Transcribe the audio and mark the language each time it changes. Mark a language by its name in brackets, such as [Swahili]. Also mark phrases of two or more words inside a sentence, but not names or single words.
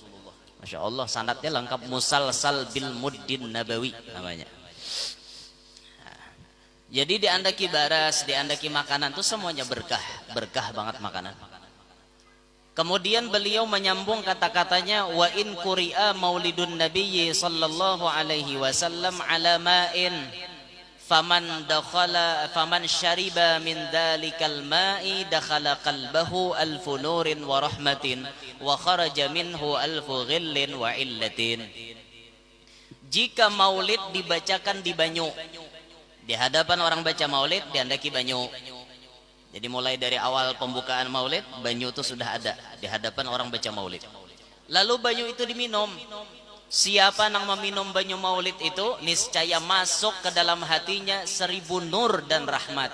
[Arabic] ما شاء الله [Indonesian] sanadnya lengkap [Arabic] مسلسل بالمد النبوي [Indonesian] namanya. Jadi diandaki baras, diandaki makanan tuh semuanya berkah, berkah banget makanan. Kemudian beliau menyambung kata-katanya [Arabic] وإن قرئ مولد النبي صلى الله عليه وسلم على ماء فمن شرب من ذلك الماء دخل قلبه ألف نور ورحمة وخرج منه ألف غل وعلة. [Indonesian] Jika maulid dibacakan di banyu, di hadapan orang baca maulid diandaki banyu. Jadi mulai dari awal pembukaan maulid banyu itu sudah ada di hadapan orang baca maulid. Lalu banyu itu diminum. Siapa yang meminum banyu maulid itu niscaya masuk ke dalam hatinya 1000 nur dan rahmat.